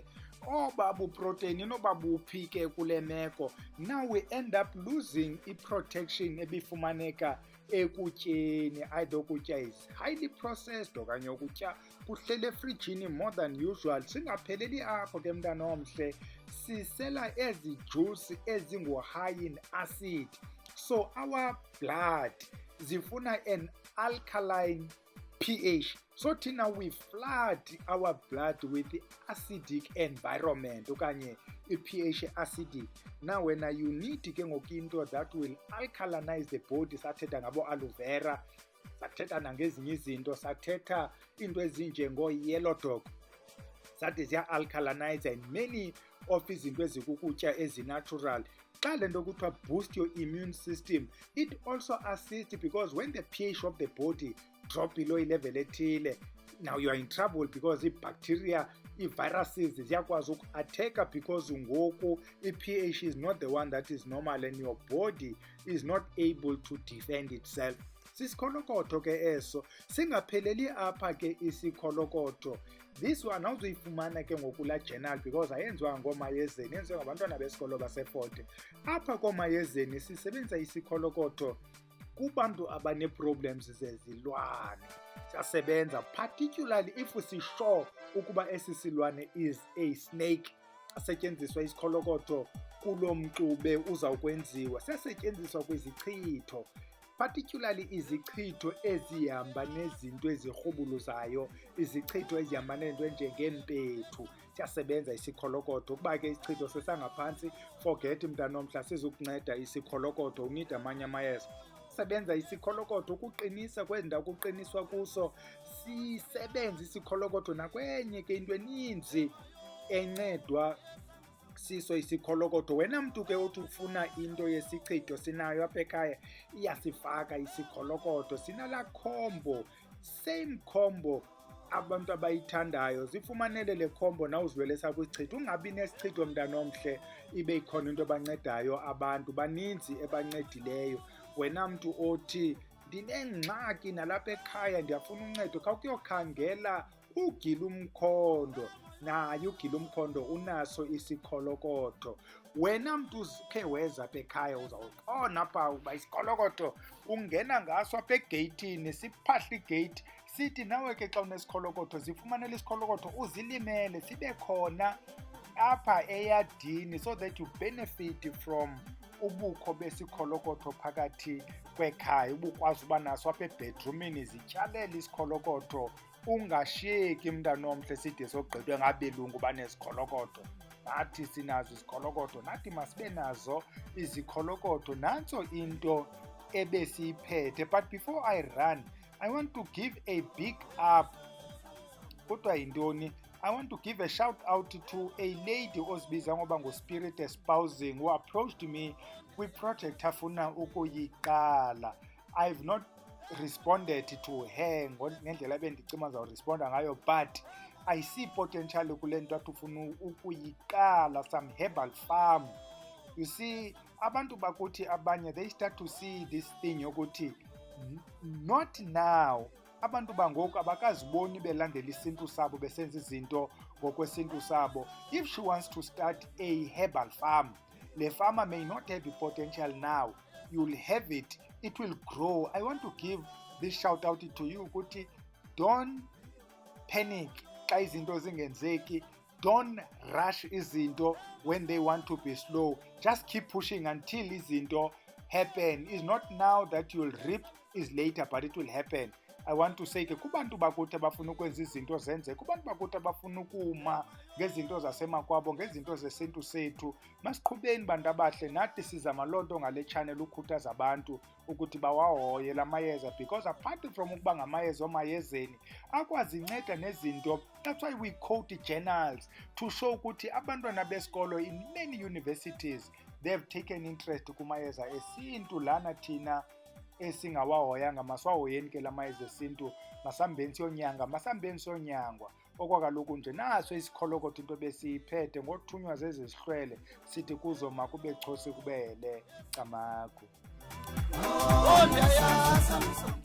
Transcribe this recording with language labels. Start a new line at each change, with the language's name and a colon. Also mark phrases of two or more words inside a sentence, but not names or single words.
Xhosa: Oba buprotein inoba buphi ke kule meko.
English: Now we end up losing i-protection
Xhosa: ebifumaneka ekutyeni.
English: Either ukutya is highly processed
Xhosa: okanye ukutya kuhlele efrijini
English: more than usual.
Xhosa: Singapheleli apho ke mntanomhle, sisela ezi juice ezingu-
English: high in acid. So our blood zifuna an alkaline pH. So thina we flood our blood with the acidic environment
Xhosa: okanye i-pH
English: acidic. Now when you need
Xhosa: ke ngoku
English: into that will alkalinize the body,
Xhosa: sathetha ngabo aloe vera, sathetha nangezinye izinto, sathetha into ezinjengo-
English: yellow dog,
Xhosa: sathi ziya-alkalinize,
English: and many of
Xhosa: izinto ezikukutya ezi-natural. Xa le nto kuthiwa
English: boost your immune system, it also assists, because when the pH of the body drop below
Xhosa: ilevel ethile,
English: now you are in trouble, because
Xhosa: i-bacteria, i-viruses ziyakwazi uku-attacka,
English: because ngoku i-pH is not the one that is normal and your body is not able to defend itself.
Xhosa: Sisikholokotho ke eso. Singapheleli apha ke isikholokotho.
English: This one
Xhosa: awuzuyifumana ke ngoku la journal, because ayenziwa ngoomayezeni, yenziwa ngabantwana besikolo baseFort. Apha koomayezeni sisebenzisa isikholokotho kubantu abane-problems zezilwane. Siyasebenza,
English: particularly if
Xhosa: sisure ukuba esi silwane
English: is a snake,
Xhosa: asetyenziswa isikholokotho kulo mxube uzawukwenziwa. Siyasetyenziswa kwizichitho, particularly izichitho ezihamba nezinto ezirhubuluzayo, izichitho ezihamba nezinto enjengeempethu. Siyasebenza isikholokotho. Ukuba ke isichitho sesangaphantsi, forget mntanomhla, sizukunceda isikholokotho, unida amanye amayeza. Sisebenza isikholokotho ukuqinisa kwezi ndawo kuqiniswa kuso. Sisebenza isikholokotho nakwenye ke into eninzi encedwa siso isikholokotho. Wena mntu ke othi ufuna into yesichitho, sinayo apha ekhaya, iyasifaka isikholokotho. Sinala combo,
English: same combo
Xhosa: abantu abayithandayo. Zifumanele le combo nawe uzilwelesa kwisichitho. Ungabi nesichitho mntanomhle ibe ikhona into abancedayo abantu. Baninzi ebancedileyo. Wena mntu othi ndinengxaki nalapha ekhaya ndiyafuna uncedo, khawukuyokhangela ugila umkhondo. Naye ugila umkhondo unaso isikholokotho. Wena mntu ukhe weza apha ekhaya uzawuqona apha uba isikholokotho ungena ngaso apha egeyithini, siphahla igeyiti, sithi nawe ke xa unesikholokotho zifumanele isikholokotho uzilimele, sibe khona apha eyadini,
English: so that you benefit from
Xhosa: ubukho besikholokotho phakathi kwekhaya. Ubukwazi uba naso apha ebedroomini, zityalele isikholokotho, ungashiyeki mntanomhle side sogqithwe ngabelungu banesikholokotho. Nathi sinazo isikholokotho, nathi masibe nazo izikholokotho. Nantso into ebesiyiphethe.
English: But before I run, I want to give a big up.
Xhosa: Kodwa yintoni?
English: I want to give a shout out to a lady
Xhosa: ozibiza ngoba nguSpirit Espousing,
English: who approached me
Xhosa: kwi-project afuna ukuyiqala.
English: I've not responded to her
Xhosa: ngendlela ebendicima zawuresponda ngayo,
English: but I see potential
Xhosa: kule nto athi ufuna ukuyiqala,
English: some herbal farm. You see,
Xhosa: abantu bakuthi abanye,
English: they start to see this thing yokuthi not now.
Xhosa: Abantu bangoku abakaziboni belandela isintu sabo, besenza izinto ngokwesintu sabo.
English: If she wants to start a herbal farm, le farmer may not have the potential now. You'll have it, it will grow. I want to give this shout out to you ukuthi don't panic
Xhosa: xa izinto zingenzeki.
English: Don't rush izinto when they want to be slow. Just keep pushing until izinto happen. It's not now that you'll reap, is later, but it will happen. I want to say
Xhosa: ke kubantu bakuthi abafuna ukwenza izinto zenzeke, kubantu bakuthi abafuna ukuma ngezinto zasemakwabo, ngezinto zesintu sethu, masiqhubeni bantu abahle. Nathi sizama loo nto ngale channel ukhuthaza abantu ukuthi bawahoye la mayeza,
English: because apart from
Xhosa: ukuba ngamayeza omayezeni akwazi inceda nezinto.
English: That's why we quote journals to show
Xhosa: ukuthi abantwana besikolo
English: in many universities they have taken interest
Xhosa: kumayeza esintu. Lana thina esingawahoyanga masiwahoyeni ke la mayeza esintu, masambeni siyonyanga, masambeni siyonyangwa. Okwakaloku nje naso isikholokotho into besiyiphethe ngothunywa zezihlwele, sithi kuzo makube chosi kubele camagu.